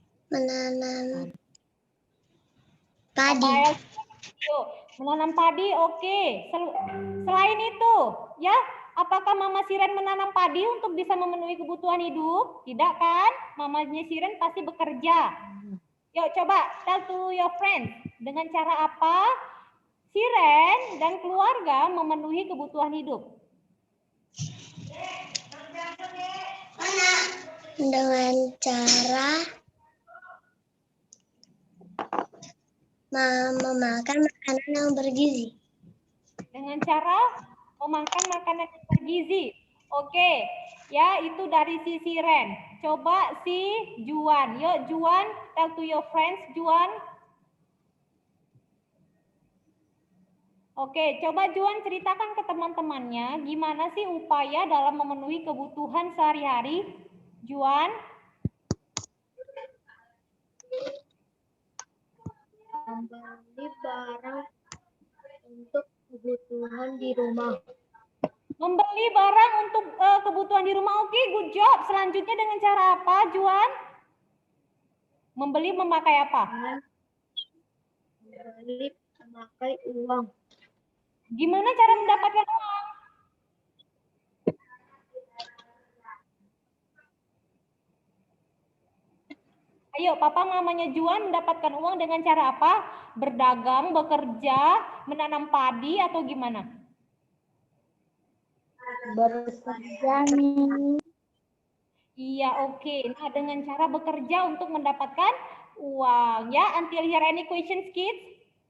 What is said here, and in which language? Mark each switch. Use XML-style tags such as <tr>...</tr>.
<id>Menanam Apa padi. else? Yuk, menanam padi, oke. Selain itu, ya, apakah Mama Siren menanam padi untuk bisa memenuhi kebutuhan hidup? Tidak kan? Mamanya Siren pasti bekerja.</id> <en>Yuk, coba tell to your friends.</en> <id>Dengan cara apa Siren dan keluarga memenuhi kebutuhan hidup? Dengan cara memakan makanan yang bergizi. Dengan cara memakan makanan yang bergizi. Oke, ya itu dari si Siren. Coba si Juan.</id> <en>Yuk Juan, tell to your friends, Juan.</en> <id>Oke, coba Juan ceritakan ke teman-temannya gimana sih upaya dalam memenuhi kebutuhan sehari-hari. Juan. Membeli barang untuk kebutuhan di rumah. Membeli barang untuk kebutuhan di rumah. Oke,</id> <en>good job.</en> <id>Selanjutnya dengan cara apa, Juan? Membeli memakai apa? Membeli memakai uang. Gimana cara mendapatkan uang? Ayo, papa mamanya Juan mendapatkan uang dengan cara apa? Berdagang, bekerja, menanam padi, atau gimana? Bekerja nih. Iya, oke. Nah, dengan cara bekerja untuk mendapatkan uang.</id> <en>Ya, until here any questions, kids?</en>